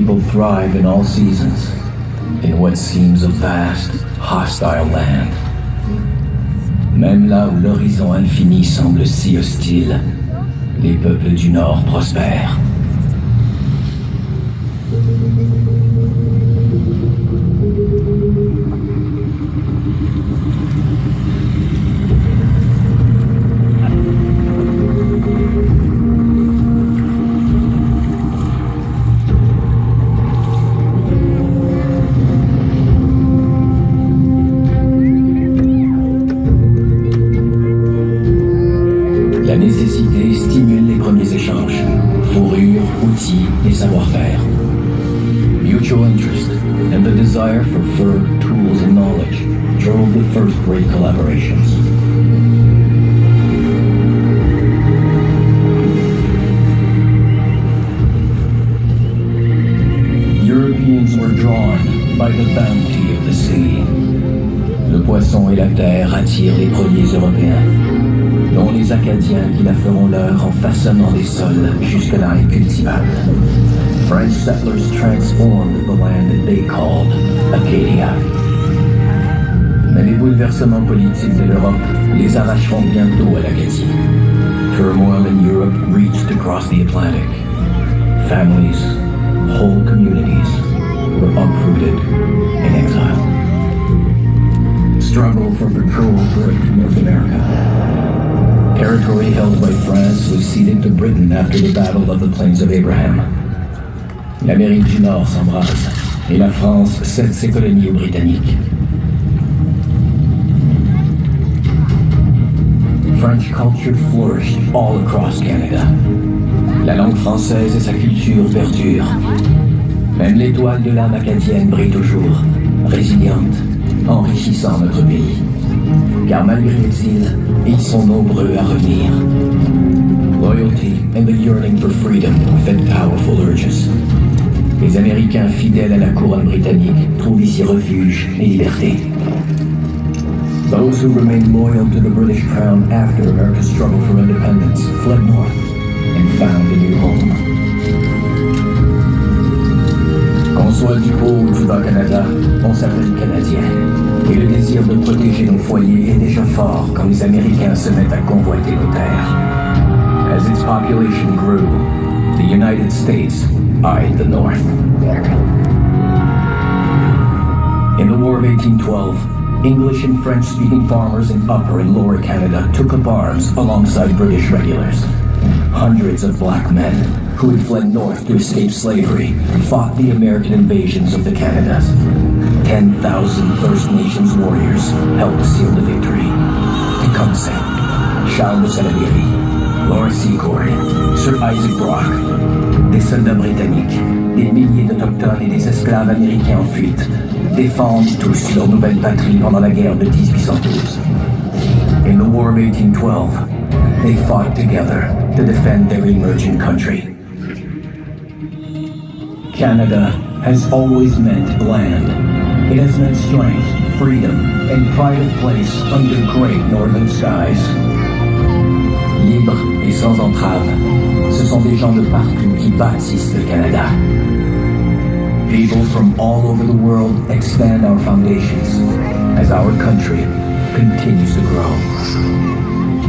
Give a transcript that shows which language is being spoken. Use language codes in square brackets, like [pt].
[en] Thrive in all seasons, in what seems a vast, hostile land. [fr] Même là où l'horizon infini semble si hostile, les peuples du Nord prospèrent. La nécessité stimule les premiers échanges, fourrures, outils et savoir-faire. [en] Mutual interest and the desire for fur, tools and knowledge drove the first great collaborations. Europeans were drawn by the bounty of the sea. [fr] Le poisson et la terre attirent les premiers Européens, dont les Acadiens qui la feront leur en façonnant des sols jusque-là incultivables. [en] French settlers transformed the land that they called Acadia. [fr] Mais les bouleversements politiques de l'Europe les arracheront bientôt à l'Acadie. [en] Turmoil in Europe reached across the Atlantic. Families, whole communities were uprooted in exile. struggle for control gripped North America. Territory held by France was ceded to Britain after the Battle of the Plains of Abraham. [fr] L'Amérique du Nord s'embrase et la France cède ses colonies aux Britanniques. [en] French culture flourished all across Canada. [fr] La langue française et sa culture perdurent. Même l'étoile de l'âme acadienne brille toujours, résiliente, enrichissant notre pays. Car malgré l'exil, ils sont nombreux à revenir. [en] Loyalty and the yearning for freedom fed powerful urges. [fr] Les Américains fidèles à la couronne britannique trouvent ici refuge et liberté. [en] Those who remained loyal to the British crown after America's struggle for independence fled north and found a new home. [fr] Qu'on soit du haut ou du bas Canada, on s'appelle Canadien. Et le désir de protéger nos foyers est déjà fort quand les Américains se mettent à convoiter nos terres. [en] As its population grew, the United States eyed the North. In the War of 1812, English and French-speaking farmers in Upper and Lower Canada took up arms alongside British regulars. Hundreds of black men who had fled north to escape slavery fought the American invasions of the Canadas. 10,000 First Nations warriors helped seal the victory. [fr] Tecumseh, Charles de Salaberry, Laura Secord, Sir Isaac Brock, des soldats britanniques, des milliers d'Autochtones et des esclaves américains en fuite, défendent tous leur nouvelle patrie pendant la guerre de 1812. [en] In the War of 1812, they fought together to defend their emerging country. Canada has always meant land. It has meant strength, freedom, and pride of place under great northern skies. [fr] Libres et sans entrave, ce sont des gens de partout qui bâtissent le Canada. [en] People from all over the world expand our foundations as our country continues to grow.